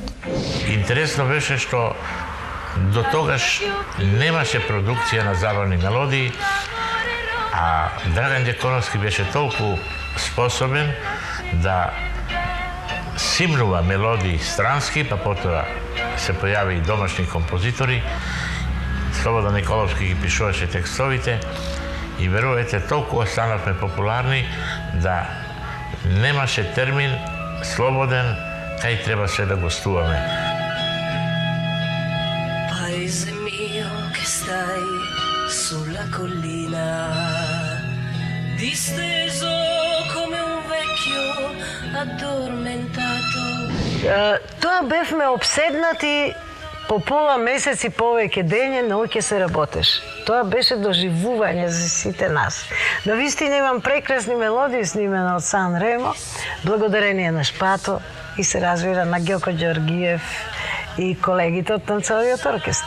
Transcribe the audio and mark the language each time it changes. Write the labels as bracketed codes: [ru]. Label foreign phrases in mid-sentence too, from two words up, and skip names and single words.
[mk] Интересно беше што до тогаш немаше продукција на забавни мелодии, а Драган Ѓаконовски беше толку способен да симнува мелодии странски, па потоа се појави и домашни композитори. Слободан Николовски ги пишуваше текстовите и верувате, толку останавме популарни да немаше термин слободен кај требаше да гостуваме. [it] Paese mio che stai sulla collina, disteso come un vecchio addormentato. [mk] Тоа бевме обседнати по пола месец и повеќе дење, ноќе се работеше. Тоа беше доживување за сите нас. На вистина имам прекрасни мелодии снимена од Сан Ремо, благодарение на Шпато и се разбира на Ѓоко Ѓоргиев и колегите од танцовиот оркестар.